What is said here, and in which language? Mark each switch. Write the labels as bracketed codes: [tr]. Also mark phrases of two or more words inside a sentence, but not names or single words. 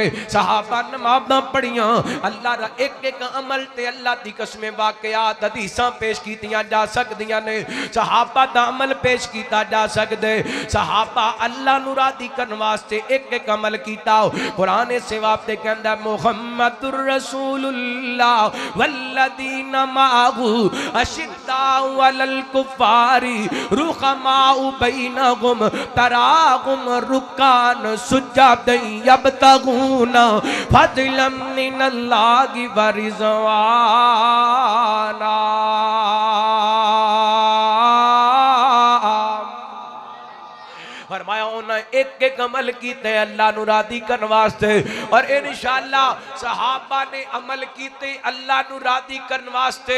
[pa] صحابہ نمازاں پڑھیاں اللہ اک اک عمل تے اللہ دی قسمیں واقعات حدیثاں پیش کیتیاں جا سکدیاں نے. صحابہ دا عمل پیش کیتا جا سکدا۔ صحابہ اللہ نوں راضی کرن واسطے اک اک عمل کیتا. قرآن سے واسطے کہندا [ar] محمد رسول الله والذين معه أشداء على الكفار رحماء بينهم تراهم ركعا سجدا يبتغون فضلا من الله ورضوانا. [pa] فرمایا انہاں اک اک عمل کیتے اللہ نوں راضی کرن واسطے. اور ان شاء اللہ صحابہ نے عمل کیتے اللہ نوں راضی کرن واسطے.